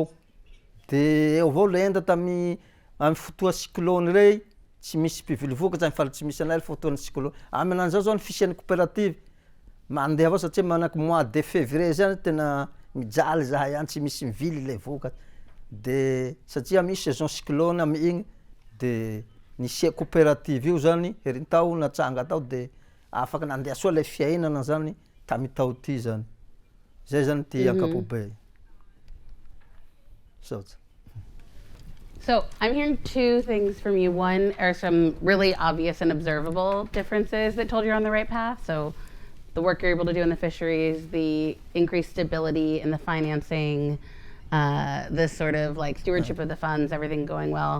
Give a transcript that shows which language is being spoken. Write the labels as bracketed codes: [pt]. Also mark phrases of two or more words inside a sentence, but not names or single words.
[mg] ao de eo avao le enda tamy amy fotoa cyclone rey tsy misy mpivily vokatsy amy faritsy misy anay fotoan'ny cyclone aminan'izao zao ny fisian'ny coopérative mandeha avao satria manaky [fr] mois de février [mg] zany tena mijaly zahay any tsy misy mivily le vokatsy de satria misy [fr] saison cyclone [mg] amy igny de nisia coopérative io zany herintao natranga tao de afaky nandeha soa le fiainana zany tamy tao ty zany zay zany ty ankapobe [en] So I'm hearing two things from you. One are some really obvious and observable differences that told you're on the right path. So the work you're able to do in the fisheries, the increased stability in the financing, this sort of like stewardship of the funds, everything going well.